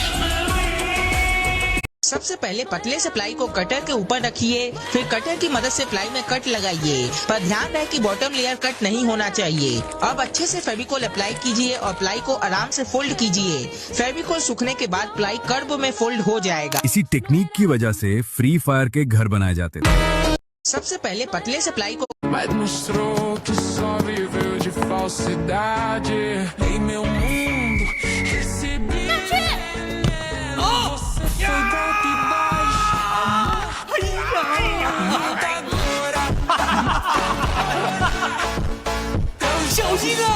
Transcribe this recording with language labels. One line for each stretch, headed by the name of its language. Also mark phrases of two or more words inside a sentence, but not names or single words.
Hindi: सबसे पहले पतले से प्लाई को कटर के ऊपर रखिए, फिर कटर की मदद से प्लाई में कट लगाइए, पर ध्यान रहे कि
English: bottom layer
Hindi: कट नहीं होना चाहिए। अब अच्छे से फेविकोल अप्लाई कीजिए और प्लाई को आराम से फोल्ड कीजिए। फेविकोल सूखने के बाद प्लाई कर्व में फोल्ड हो जाएगा। इसी टेक्निक की वजह से फ्री फायर के घर बनाए जाते थे। सबसे पहले पतले से प्लाई को
Portuguese: Mas mostrou que só viveu de falsidade. Em meu mundo recebi veneno. Você foi golpe baixo, matadora.
Chinese: 小心啊！